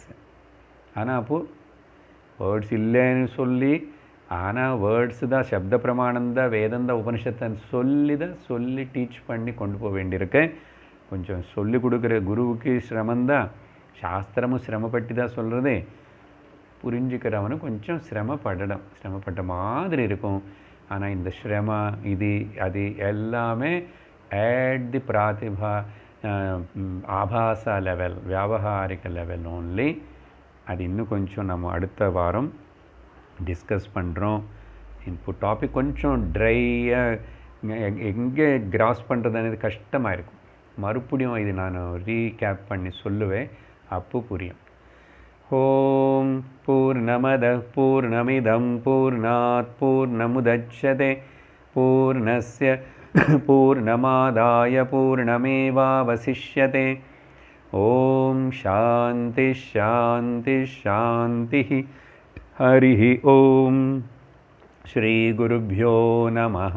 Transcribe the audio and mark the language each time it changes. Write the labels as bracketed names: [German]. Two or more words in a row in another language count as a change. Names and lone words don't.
[Tamil] ஆனால் அப்போது வேர்ட்ஸ் இல்லைன்னு சொல்லி, ஆனால் வேர்ட்ஸு தான், சப்த பிரமாணம் தான், வேதம் தான், உபனிஷத்தை சொல்லி டீச் பண்ணி கொண்டு போக வேண்டியிருக்கேன். கொஞ்சம் சொல்லிக் கொடுக்குற குருவுக்கு சிரமந்தான், சாஸ்திரமும் சிரமப்பட்டு தான் சொல்கிறது. புரிஞ்சுக்கிறவனு கொஞ்சம் சிரமப்பட்ட மாதிரி இருக்கும். ஆனால் இந்த இது அது எல்லாமே [English] at the [Tamil] பிராதிபா ஆபாச லெவல், வியாவகாரிக லெவல் ஓன்லி. அது இன்னும் கொஞ்சம் நம்ம அடுத்த வாரம் டிஸ்கஸ் பண்ணுறோம். இப்போ டாபிக் கொஞ்சம் ட்ரையாக எங்கே கிராஸ் பண்ணுறது అనేది கஷ்டமாக இருக்கும். மறுபடியும் இது நான் ரீகேப் பண்ணி சொல்லுவேன், அப்போ புரியும். [Sanskrit] ॐ पूर्णमदः पूर्णमिदं पूर्णात् पूर्णमुदच्यते पूर्णस्य पूर्णमादाय पूर्णमेवावशिष्यते. ॐ शान्ति शान्ति शान्ति. हरि ॐ। श्री गुरुभ्यो नमः.